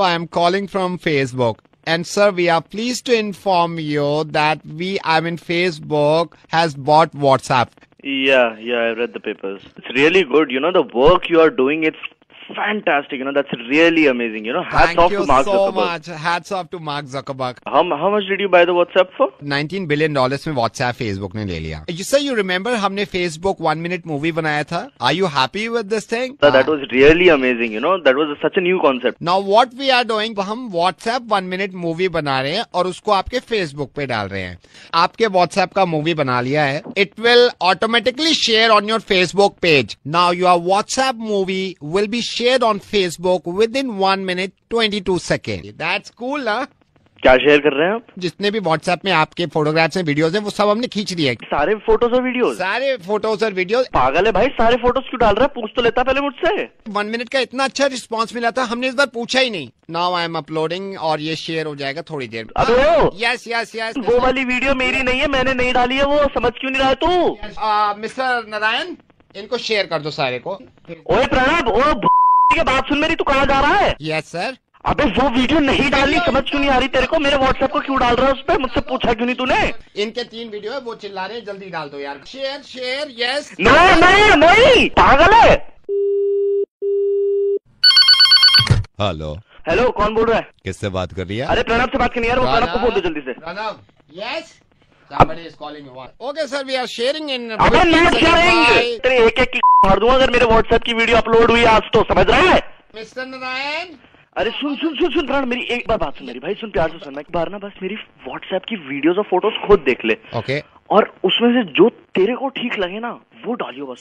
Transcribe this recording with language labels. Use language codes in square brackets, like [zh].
[en] I am calling from Facebook. And sir, we are pleased to inform you that Facebook has bought WhatsApp. Yeah, I read the papers. It's really good. The work you are doing, it's fantastic. That's really amazing. Hats off to Mark Zuckerberg. Thank you so much. Hats off to Mark Zuckerberg. How much did you buy the WhatsApp for? [hi] $19 billion में WhatsApp Facebook ने ले लिया. [en] You remember [hi] हमने [en] Facebook 1 minute movie [hi] बनाया था? [en] Are you happy with this thing? That was really amazing. That was such a new concept. Now what we are doing, [hi] हम WhatsApp 1 minute movie बना रहे हैं और उसको आपके Facebook पे डाल रहे हैं. आपके WhatsApp का मूवी बना लिया है. [en] It will automatically share on your Facebook page. Now your WhatsApp movie will be shared on Facebook within 1 minute 22 seconds. That's cool, ना? [hi] क्या शेयर कर रहे हैं आप? जितने भी WhatsApp में आपके फोटोग्राफ्स हैं, वीडियोस हैं, वो सब हमने खींच दिए. सारे फोटोज और वीडियोस? सारे फोटोज और वीडियोस. पागल है भाई, सारे फोटोज क्यों डाल रहा है? पूछ तो लेता पहले मुझसे. 1 मिनट का इतना अच्छा रिस्पांस मिला था, हमने इस बार पूछा ही नहीं. [en] Now I am uploading [hi] और ये शेयर हो जाएगा थोड़ी देर. [en] Yes. [hi] वो वाली वीडियो मेरी नहीं है, मैंने नहीं डाली है. वो समझ क्यों नहीं रहा है तू? मिस्टर नारायण, इनको शेयर कर दो सारे को. ओए प्रणब, के बात सुन मेरी, तू कहाँ जा रहा है? Yes sir. अबे वो वीडियो नहीं डालनी, समझ क्यों नहीं आ रही तेरे को? मेरे व्हाट्सएप को क्यों डाल रहा है उस पे? मुझसे पूछा क्यों नहीं तूने? इनके 3 वीडियो है, वो चिल्ला रहे हैं, जल्दी डाल दो यार। Share share yes. नहीं पागल है। हेलो हेलो, कौन बोल रहा है? किससे बात कर रही है? अरे प्रणव से बात करनी यार, वो प्रणव को बोल दो जल्दी से। Pranav yes. [en] Somebody is calling you. Okay sir, we are sharing in. [hi] अबे [en] not sharing, [hi] तेरे एक की मार दूंगा अगर मेरे व्हाट्सएप की वीडियो अपलोड हुई आज तो, समझ रहा है? मिस्टर नारायण, अरे सुन प्रण, मेरी एक बार बात सुन मेरी भाई, सुन प्यार से सुन। एक बार ना बस मेरी व्हाट्सएप की वीडियोस और फोटोज खुद देख ले। ओके। और उसमें से जो तेरे को ठीक लगे ना वो डालियो बस।